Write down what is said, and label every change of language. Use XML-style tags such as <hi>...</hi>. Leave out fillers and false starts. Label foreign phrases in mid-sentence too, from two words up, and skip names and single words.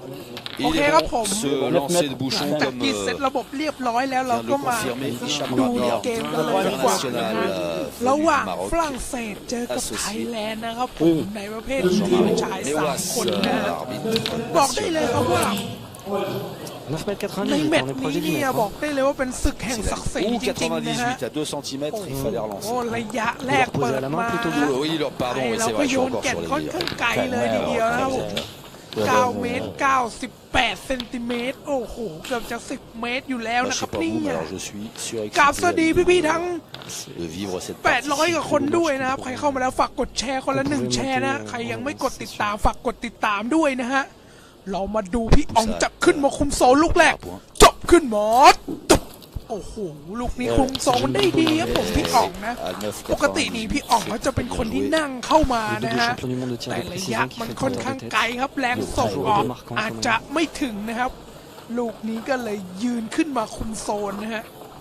<fr>Il est bon, ce lancer de bouchon comme vient de le confirmer Hicham Rabi, international Philippe Maroc, associé Jean-Marie Mewas, arbitre. 9 mètres 90, on est proche des 10 mètres. Ou 98 à 2 cm, il fallait relancer. Reposer à la main plutôt que Oui, pardon, c'est vrai, je suis encore sur les</fr> <th>9 เมตร98เซนติเมตรโอ้โหเกือบจะ10 เมตรอยู่แล้วนะครับนี่กราบสวัสดีพี่ๆทั้ง800 กว่าคนด้วยนะครับใครเข้ามา แล้วฝากกดแชร์คนละ1แชร์นะใครยังไม่กดติดตามฝากกดติดตามด้วยนะฮะเรามาดูพี่อ๋องจะขึ้นมาคุมโซนลูกแรกจบขึ้นหมดโอ้โหลูกนี้คุมโซนได้ดีครับผมพี่อ๋องนะปกตินี่พี่อ๋องเขาจะเป็นคนที่นั่งเข้ามานะฮะแต่ระยะมันค่อนข้างไกลครับแรงส่งออกอาจจะไม่ถึงนะครับลูกนี้ก็เลยยืนขึ้นมาคุมโซนนะฮะ</th>